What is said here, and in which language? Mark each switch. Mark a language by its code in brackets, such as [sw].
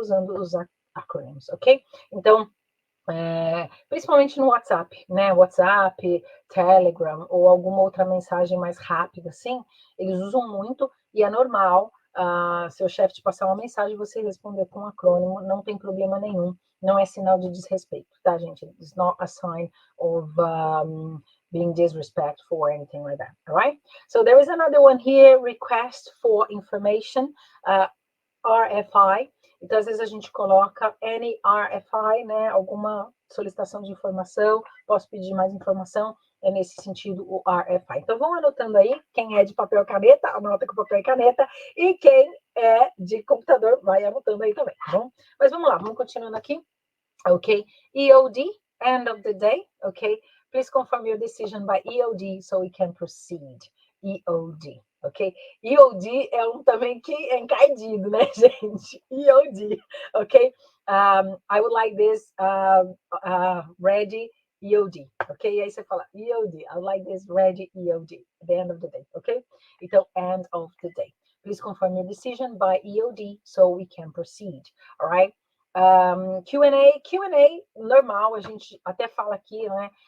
[pt] Usando os acronyms, ok? Então, principalmente no WhatsApp, né? WhatsApp, Telegram ou alguma outra mensagem mais rápida, assim, eles usam muito e é normal. Seu chefe te passar uma mensagem, você responder com um acrônimo, não tem problema nenhum, não é sinal de desrespeito, tá, gente? [en] It's not a sign of being disrespectful or anything like that, all right? So there is another one here, request for information, RFI. [pt] Então, às vezes a gente coloca any RFI, né? Alguma solicitação de informação, posso pedir mais informação, é nesse sentido o RFI. Então, vão anotando aí, quem é de papel e caneta, anota com papel e caneta, e quem é de computador, vai anotando aí também, tá bom? Mas vamos lá, vamos continuando aqui, ok? EOD, [en] end of the day, [pt] ok? [en] Please confirm your decision by EOD so we can proceed. EOD, ok? [pt] EOD é também que é encardido, né, gente? [en] EOD, ok? I would like this ready EOD, ok? [pt] E aí você fala [en] EOD, I would like this ready EOD, at the end of the day, ok? Então, end of the day. Please confirm your decision by EOD so we can proceed, all right? [pt] Q&A normal, a gente até fala aqui, né?